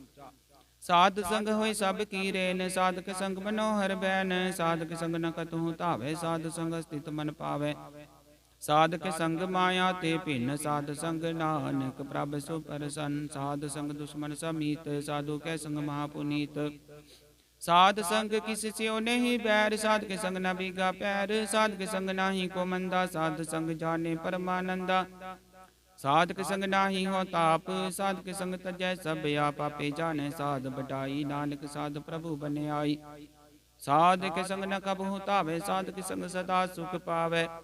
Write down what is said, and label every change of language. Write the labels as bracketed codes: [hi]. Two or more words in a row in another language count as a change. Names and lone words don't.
[pa] ਸਾਧ ਸੰਗ ਹੋਇ ਸਭ ਕੀ ਰੇਨ, ਸਾਧਕ ਸੰਗ ਮਨੋਹਰ ਬੈਨ। ਸਾਧਕ ਸੰਗ ਨ ਕਤਹੁ ਧਾਵੈ, ਸਾਧ ਸੰਗ ਸਥਿਤ ਮਨ ਪਾਵੈ। ਸਾਧਕ ਸੰਗ ਮਾਇਆ ਤੇ ਭਿੰਨ ਸਾਧ ਸੰਗ ਨਾਨਕ ਪ੍ਰਭ ਸੋ ਪ੍ਰਸੰਨ। ਸਾਧ ਸੰਗ ਦੁਸ਼ਮਨ ਸਮੀਤ ਸਾਧੂ ਕੈ ਸੰਗ ਮਹਾ ਪੁਨੀਤ। ਸਾਧ ਸੰਗ ਕਿਸ ਸਿਉ ਨਹੀ ਬੈਰ ਸਾਧ ਕੇ ਸੰਗ ਨ ਬੀਗਾ ਪੈਰ। ਸਾਧ ਕੇ ਸੰਗ ਨਾਹੀ ਕੋ ਮੰਦਾ ਸਾਧ ਸੰਗ ਜਾਨੇ ਪਰਮਾਨੰਦਾ। ਸਾਧ ਕੇ ਸੰਗ ਨਾਹੀ ਹੋ ਤਾਪ ਸਾਧ ਕੇ ਸੰਗ ਤਜੈ ਸਭ ਆਪ। ਆਪੇ ਜਾਨੇ ਸਾਧ ਬਢਾਈ ਨਾਨਕ ਸਾਧ ਪ੍ਰਭੂ ਬਨੇ ਆਈ। ਸਾਧ ਕੇ ਸੰਗ ਨ ਕਬਹੁ ਤਾਵੇ ਸਾਧ ਕੇ ਸੰਗ ਸਦਾ ਸੁਖ ਪਾਵੇ।